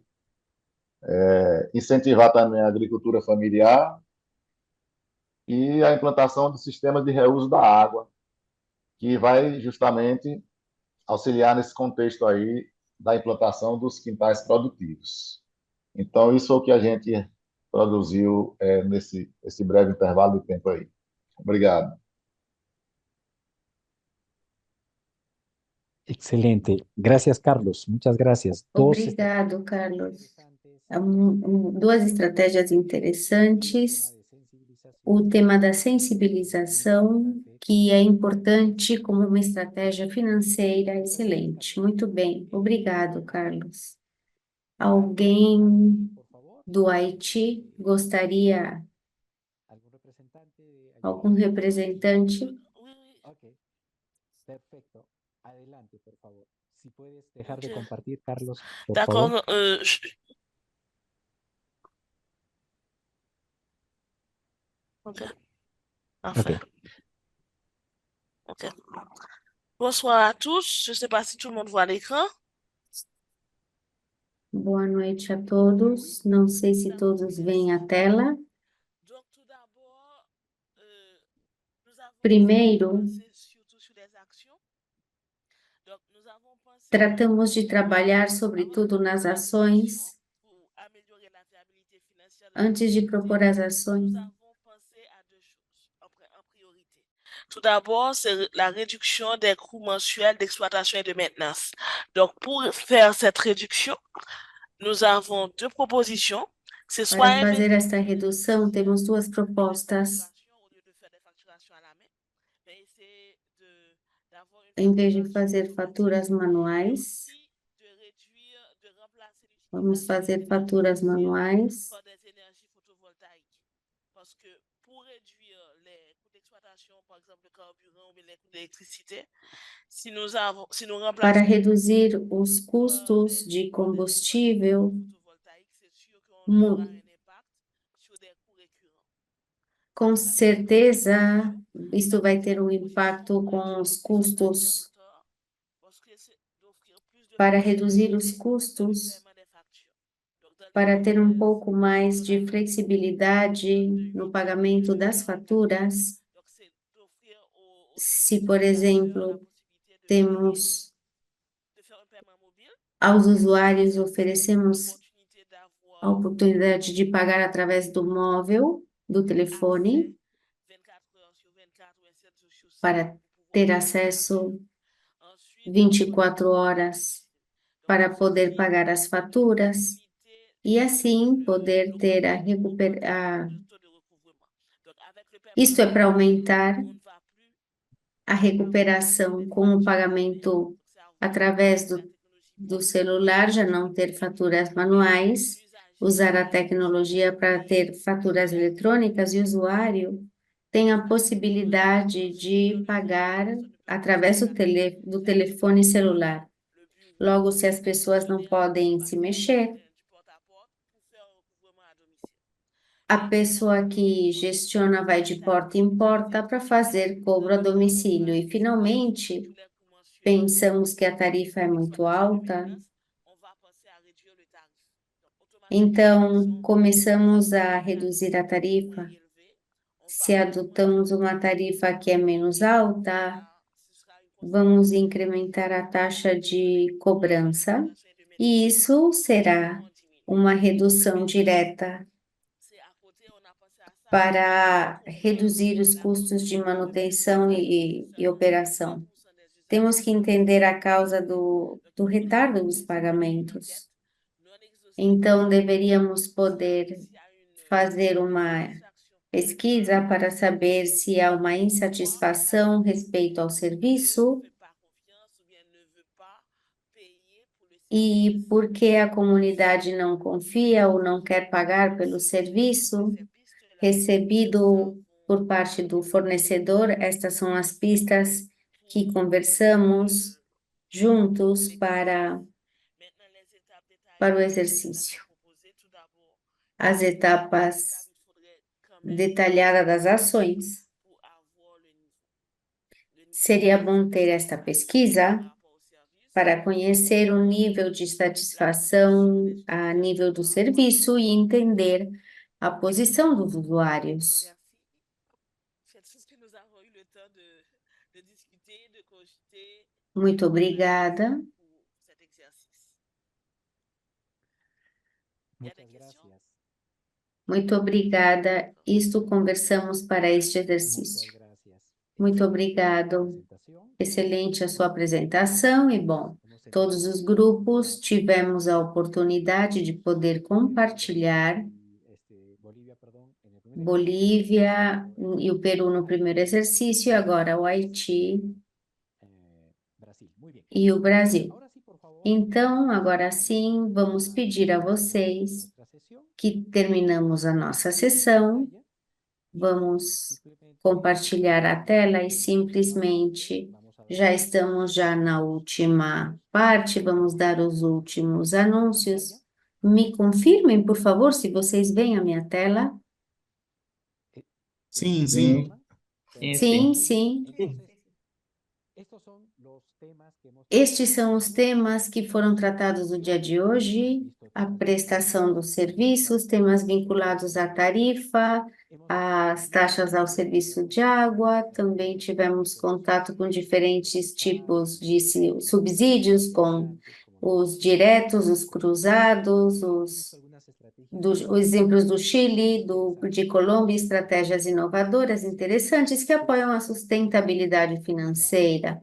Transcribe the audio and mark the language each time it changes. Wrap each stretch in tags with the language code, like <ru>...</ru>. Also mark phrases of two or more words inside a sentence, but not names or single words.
<pt>Incentivar também a agricultura familiar e a implantação de sistemas de reuso da água, que vai justamente auxiliar nesse contexto aí da implantação dos quintais produtivos. Então, isso é o que a gente produziu nesse breve intervalo de tempo aí. Obrigado. Excelente.</pt> <es>Gracias, Carlos. Muchas gracias.</es> <pt>Obrigado, Carlos. 2 estratégias interessantes. O tema da sensibilização, que é importante como uma estratégia financeira excelente. Muito bem. Obrigado, Carlos. Alguém do Haiti gostaria? Algum representante?</pt> <es>Ok, perfecto. Adelante, por favor. Si puedes dejar de compartir, Carlos, por</es> <fr>D'accord.</fr> <es>favor. Ok.</es> <fr>Parfait. Ok. Ok. Bonsoir à tous. Je ne sais pas si tout le monde voit l'écran.</fr> <pt>Boa noite a todos. Não sei se todos veem a tela.</pt> <fr>Donc, tout d'abord, nous avons</fr> <pt>Primeiro,</pt> <fr>pensé surtout sur des actions. Donc, nous avons pensé</fr> <pt>tratamos de trabalhar sobretudo nas ações</pt> <fr>pour</fr> <pt>Antes de propor as ações,</pt> <fr>nous avons pensé à deux choses en priorité. Tout d'abord, c'est la réduction des coûts mensuels d'exploitation et de maintenance. Donc, pour faire cette réduction, nous avons deux propositions. C'est soit</fr> <pt>para fazer esta redução, temos duas propostas.</pt> <fr>au lieu de faire des facturations à la main, mais essayer d'avoir</fr> <pt>Em vez de fazer faturas manuais,</pt> <fr>de réduire, de remplacer</fr> <pt>vamos fazer faturas manuais</pt> <fr>par des énergies photovoltaïques. Parce que pour réduire les coûts d'exploitation, par exemple le carburant ou les coûts d'électricité, si nous</fr> <pt>para</pt> <fr>remplaçons</fr> <pt>reduzir os custos de combustível.</pt> <fr>photovoltaïque, c'est sûr qu'on aura un impact sur des coûts récurrents.</fr> <pt>Com certeza, isto vai ter um impacto com os custos.</pt> <fr>Parce que c'est d'offrir plus de</fr> <pt>Para reduzir os custos,</pt> <fr>paiement des factures. Donc, dans</fr> <pt>para ter um pouco mais de flexibilidade no pagamento das faturas.</pt> <fr>donc c'est d'offrir aux</fr> <pt>Se, por exemplo,</pt> <fr>possibilité</fr> <pt>temos</pt> <fr>de faire un paiement mobile,</fr> <pt>aos usuários, oferecemos</pt> <fr>opportunité d'avoir</fr> <pt>a oportunidade de pagar através do móvel, do telefone,</pt> <fr>24 heures sur 24 ou 7 jours sur 7</fr> <pt>para ter acesso</pt> <fr>ensuite</fr> <pt>24 horas para poder pagar as faturas e assim poder ter a recuperação.</pt> <fr>le taux de recouvrement. Donc avec le paiement,</fr> <pt>Isto é para aumentar</pt> <fr>on ne va plus</fr> <pt>a recuperação com o pagamento através do celular, já não ter faturas manuais, usar a tecnologia para ter faturas eletrônicas e o usuário tem a possibilidade de pagar através do telefone celular. Logo, se as pessoas não podem se mexer,</pt> <fr>du porte-à-porte pour faire un recouvrement à domicile.</fr> <pt>a pessoa que gestiona vai de porta em porta para fazer cobro a domicílio. E, finalmente,</pt> <fr>Les coûts mensuels,</fr> <pt>pensamos que a tarifa é muito alta,</pt> <fr>on va penser à réduire le tarif. Donc automatiquement,</fr> <pt>então começamos a reduzir a tarifa.</pt> <fr>élevé, on</fr> <pt>Se adotamos uma tarifa que é menos alta,</pt> <fr>ce sera une</fr> <pt>vamos incrementar a taxa de cobrança, e isso será uma redução direta</pt> <fr>c'est à côté, on a pensé à ça.</fr> <pt>para reduzir os custos de manutenção e operação.</pt> <fr>100% des usagers</fr> <pt>Temos que entender a causa do retardo dos pagamentos.</pt> <fr>non exhaustifs.</fr> <pt>Então, deveríamos poder</pt> <fr>S'il y a une</fr> <pt>fazer uma</pt> <fr>satisfaction</fr> <pt>pesquisa para saber se há uma insatisfação respeito ao serviço</pt> <fr>ne fait pas confiance ou bien ne veut pas payer pour le</fr> <pt>e por que a comunidade não confia ou não quer pagar pelo serviço recebido por parte do fornecedor. Estas são as pistas que conversamos juntos para</pt> <fr>Maintenant, les étapes détaillées</fr> <pt>o exercício.</pt> <fr>proposées, tout d'abord,</fr> <pt>As etapas</pt> <fr>il faudrait quand même</fr> <pt>detalhadas das ações.</pt> <fr>pour avoir le niveau</fr> <pt>Seria bom ter esta pesquisa</pt> <fr>par rapport au service.</fr> <pt>para conhecer o nível de satisfação a nível do serviço e entender a posição dos usuários.</pt> <fr>Merci. C'est tout ce que nous avons eu le temps de discuter, de cogiter</fr> <pt>Muito obrigada.</pt> <fr>pour cet exercice.</fr> <es>Muchas gracias.</es> <pt>Muito obrigada. Isto conversamos para este</pt> <es>Muchas</es> <pt>exercício.</pt> <es>gracias.</es> <pt>Muito obrigado.</pt> <es>Presentación.</es> <pt>Excelente a sua apresentação e, bom, todos os grupos tivemos a oportunidade de poder compartilhar</pt> <es>Bolivia, perdón, en el primer</es> <pt>Bolívia e o Peru no primeiro exercício, e agora o Haiti Brasil.</pt> <es>Muy bien.</es> <pt>e o Brasil.</pt> <es>Ahora sí, por favor.</es> <pt>Então, agora sim, vamos pedir a vocês</pt> <es>Nuestra sesión.</es> <pt>que terminamos a nossa sessão, vamos compartilhar a tela e simplesmente já estamos na última parte, vamos dar os últimos anúncios. Me confirmem, por favor, se vocês veem a minha tela. Sim, Sim. Sim, sim.</pt> <es>Estos son los temas que hemos</es> <pt>Estes são os temas que foram tratados no dia de hoje: a prestação dos serviços, temas vinculados à tarifa, as taxas ao serviço de água. Também tivemos contato com diferentes tipos de subsídios, com os diretos, os cruzados, os os exemplos do Chile, de Colômbia, estratégias inovadoras interessantes que apoiam a sustentabilidade financeira.</pt>